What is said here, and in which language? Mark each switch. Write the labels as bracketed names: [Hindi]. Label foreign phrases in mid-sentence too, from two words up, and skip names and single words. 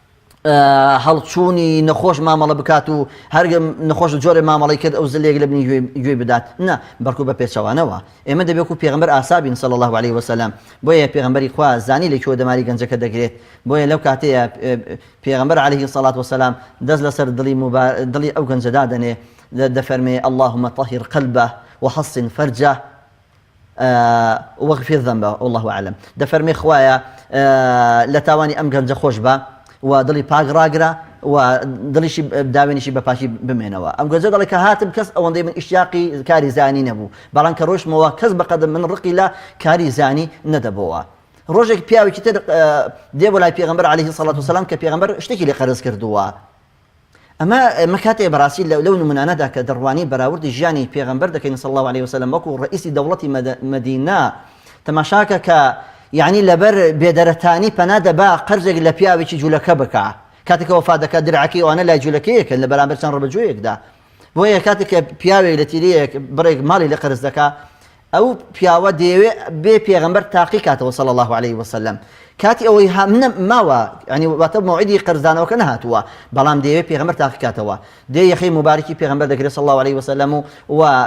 [Central Kurdish] بە هەڵچوونی نەخۆش مامەڵە بکات و هەر نەخۆش جۆرە مامەڵی کرد ئەو زلێک لە بنی گوێ بدات نه بەرکو بە پێچەوانەوە ئێمە دەبێت و پێغەمبەر ئاسابین [Arabic] صلی الله عليه وسلم [Central Kurdish] بۆیە پێغەمبەری خوا زانی لەکوێ دەماری گەنجەکە دەگرێت بۆیە لەو کاتەیە پێغەمبەر [Arabic] عليه الصلاة والسلام [Central Kurdish] دەست لەسەر دڵی ئەو گەنجەدا دەنێ دەفەرمێ [Arabic] اللهم طهر قلبه وحصن فرجه واغفر ذنبه والله أعلم [Central Kurdish] دەفەرمێ خوایە لە تاوانی ئەم گەنجە خۆش بە و دڵی پاک ڕاگرە و دڵیشی داوێنیشی بە پاشی بمێنەوە ئەم گەنجە دەڵێ کە هاتم کەس ئەوەندەی من ئیشتیاقی کاری زانی نەبوو بەڵام کە ڕۆژمەوە کەس بەقەدەم من ڕقی لە کاری زانی نەدەبەوە ڕۆژێک پیاوێکی تر دێ بۆ لای پێغەمبەر [Arabic] عليه الصلاة والسلام [Central Kurdish] کە پێغەمبەر شتێکی لێ قەرز کردووە ئەمە کاتێ بەڕاستی لەو نمونانەدا کە دەڕوانی بەراوردی ژیانی پێغەمبەر دەکەین [Arabic] صلی الله عليه وسلم [Central Kurdish] وەکو ڕئیسی دەوڵەتی مەدینە تەماشاکە کە یعنی لەبەر بێدەرەتانی پەنا دەبا قەرزێک لە پیاوێکی جوولەکە بکە کاتێک وەفات دەکات درعەکەی ئەوانە لای جوولەکەیەکە لە بەرامبەر چەند ڕەبەجوویەکدا بۆیە کاتێک کە پیاوێک لە تیرەیەک بڕێک ماڵی لە قەرز دەکا ئەو پیاوە دەیەوێت بێ پێغەمبەر تاقی کاتەوە [Arabic] صلی الله عليه وسلم [Central Kurdish] کاتی ئەوەی ماوە ینی واتە موعیدی قەرزدانەوەکە نەهاتووە بەڵام دەیەوێت پێغەمبەر تاقی کاتەوە دێ یەخەی مبارەکی پێغەمبەر دەگرێت [Arabic] صلی الله عليه وسلم [Central Kurdish] و